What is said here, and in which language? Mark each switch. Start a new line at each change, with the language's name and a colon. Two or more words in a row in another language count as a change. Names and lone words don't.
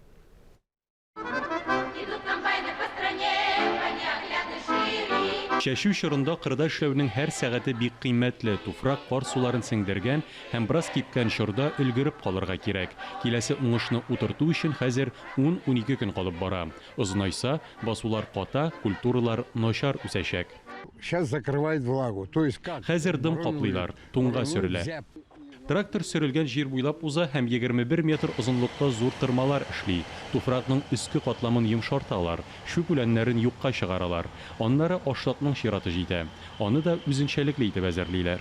Tatar: Чәчү чорында кырда эшләүнең һәр сәгате бик кыйммәтле. Туфрак кар суларын сеңдергән һәм бераз кипкән чорда өлгереп калырга кирәк. Киләсе уңышны утырту өчен хәзер 10-12 көн калып бара. Озынайса, басулар ката, культуралар начар үсәчәк.
Russian: Сейчас закрывает влагу. То есть как?
Tatar: Хәзер дым каплыйлар, туңга сөрелә. Трактор сөрелгән җир буйлап уза һәм 21 метр озынлыкта зур тырмалар эшли. Туфракның өске катламын йомшарталар, шүк үләннәрен юкка чыгаралар. Аннары ашлыкның чираты җитә. Аны да үзенчәлекле итеп әзерлиләр.